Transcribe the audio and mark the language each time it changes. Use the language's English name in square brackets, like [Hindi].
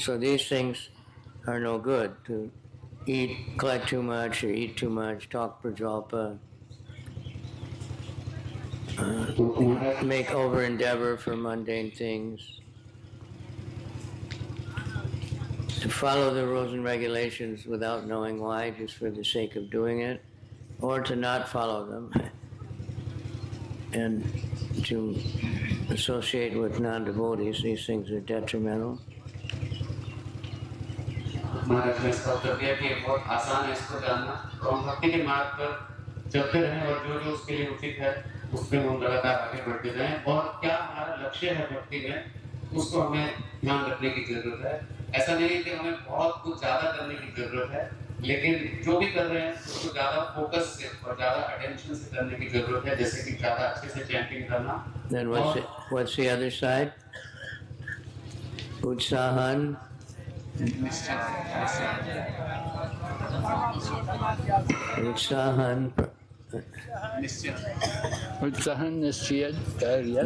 [English] So these things are no good. To collect too much or eat too much, talk prajalpa, make over endeavor for mundane things, to follow the rules and regulations without knowing why, just for the sake of doing it, or to not follow them, and to associate with non-devotees. These things are detrimental. [Hindi] महाराज ने इसका उत्तर दिया कि बहुत आसान है इसको जानना, तो हम भक्ति के मार्ग पर चलते रहें और जो जो उसके लिए उचित है उस पर हम लगातार आगे बढ़ते रहें, और क्या हमारा लक्ष्य है भक्ति में उसको हमें ध्यान रखने की जरूरत है। ऐसा नहीं है कि हमें बहुत कुछ ज्यादा करने की जरूरत है, लेकिन जो भी कर रहे हैं उसको ज्यादा फोकस से और ज्यादा अटेंशन से करने की जरूरत है, जैसे कि ज्यादा अच्छे से चैंटिंग करना। [English] Then what's the other side? [Sanskrit] Utsahan. Utsahan. Utsahan Nischaya Daryat